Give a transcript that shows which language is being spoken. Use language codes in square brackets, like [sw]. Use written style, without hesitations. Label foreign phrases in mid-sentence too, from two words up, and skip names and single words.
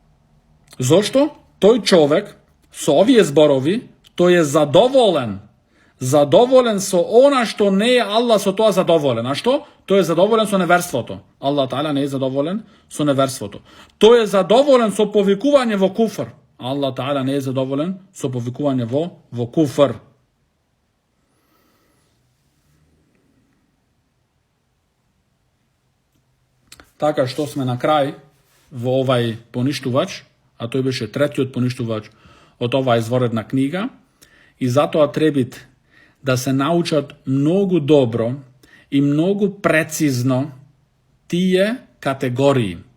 [mk] Зошто? Тој човек со овие зборови, тој е задоволен задоволен со она што не е Аллах со тоа задоволен. А што? Тој е задоволен со неверството. [ar] الله تعالى [mk] не е задоволен со неверството. Тој е задоволен со повикување во куфр. [ar] الله تعالى [mk] не е задоволен со повикување во куфр. Така што сме на крај во овај поништувач, а тој беше третиот поништувач од оваа изворедна книга, и затоа требит да се научат многу добро и многу прецизно тие категории